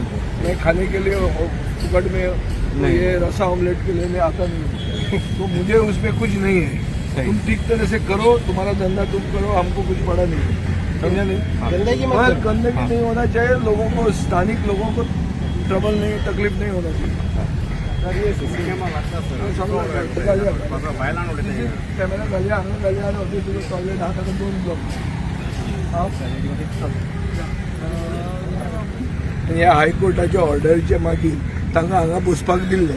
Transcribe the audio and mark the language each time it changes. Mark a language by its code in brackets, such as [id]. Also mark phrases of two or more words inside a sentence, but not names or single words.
[hi] मैं खाने के लिए फुकट में ये रसा ऑमलेट के लिए मैं आता नहीं. तो मुझे उसमें कुछ नहीं है. तुम ठीक तरह से करो, तुम्हारा धंधा तुम करो, हमको कुछ पड़ा नहीं. समझा नहीं. गंदगी गंदगी नहीं होना चाहिए. लोगों को, स्थानिक लोगों को ट्रबल नहीं, तकलीफ नहीं होना चाहिए. [kok] कॅमेरा घाली हांगा घाली आनी होते तुझे टॉयलेट आहा ताका 2 ब्लॉक. ह्या हायकोर्टाच्या ऑर्डरचे मागीर तांकां हांगा बसपाक दिल्ले.